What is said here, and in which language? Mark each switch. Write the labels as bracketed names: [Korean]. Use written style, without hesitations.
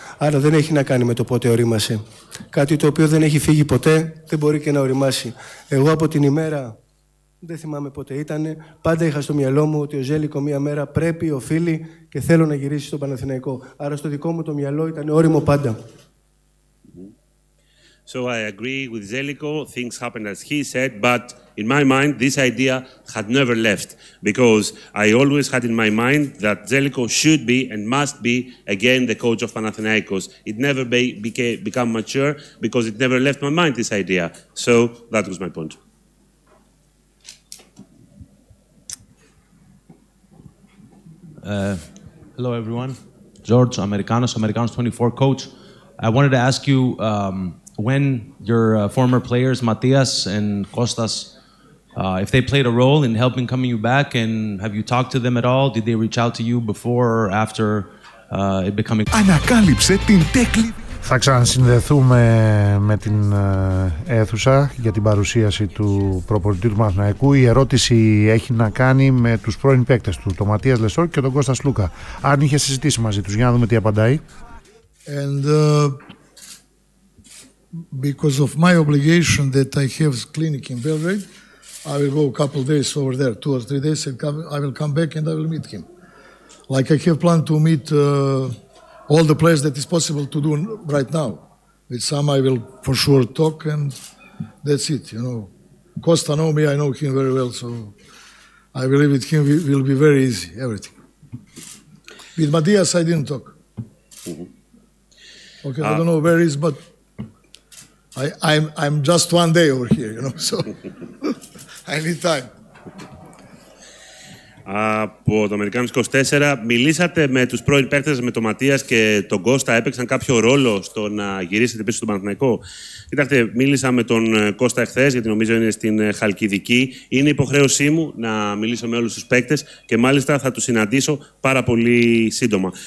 [Greek] Άρα δεν έχει να κάνει με το πότε ωρίμασε. Κάτι το οποίο δεν έχει φύγει ποτέ, δεν μπορεί και να ωρίμασει. Εγώ από την ημέρα, δεν θυμάμαι πότε ήταν, πάντα είχα στο μυαλό μου ότι ο Ζέλικο μία μέρα πρέπει, οφείλει και θέλω να γυρίσει στο Παναθηναϊκό. Άρα στο δικό μου το μυαλό ήταν όριμο πάντα. [English] So I agree with Zeliko, things happened as he said, but in my mind this idea had never left because I always had in my mind that Zeliko should be and must be again the coach of Panathinaikos. It never became mature because it never left my mind this idea. So that was my point. Hello everyone. George, Americanos 24 coach. I wanted to ask you... when your former players, Matias and Kostas, if they played a role in helping coming you back, and have you talked to them at all? Did they reach out to you before or after it becoming... Ανακάλυψε την τέκλη... [Greek] Θα ξανασυνδεθούμε με την αίθουσα για την παρουσίαση του προπονητή του Μαθναϊκού. Η ερώτηση έχει να κάνει με τους πρώην παίκτες του, τον Ματίας Λεσόρ και τον Κώστας Λούκα. Αν είχε συζητήσει μαζί τους, για να δούμε τι απαντάει. [English] And... because of my obligation that I have clinic in Belgrade, I will go a couple of days over there, 2 or 3 days, and I will come back and I will meet him. Like I have planned to meet all the players that is possible to do right now. With some I will for sure talk and that's it, you know. Costa know me, I know him very well, so I believe with him will be very easy, everything. With Matias I didn't talk. Okay, I don't know where he is, but... I'm just one day over here, you know, so I need time. [Greek] Από το Αμερικάνος 24, μιλήσατε με τους πρώην παίκτες, με τον Ματίας και τον Κώστα, έπαιξαν κάποιο ρόλο στο να γυρίσετε πίσω στον Παναθηναϊκό? Κοιτάξτε, μίλησα με τον Κώστα εχθές, γιατί νομίζω είναι στην Χαλκιδική. Είναι υποχρέωσή μου να μιλήσω με όλους τους παίκτες και μάλιστα θα τους συναντήσω πάρα πολύ σύντομα.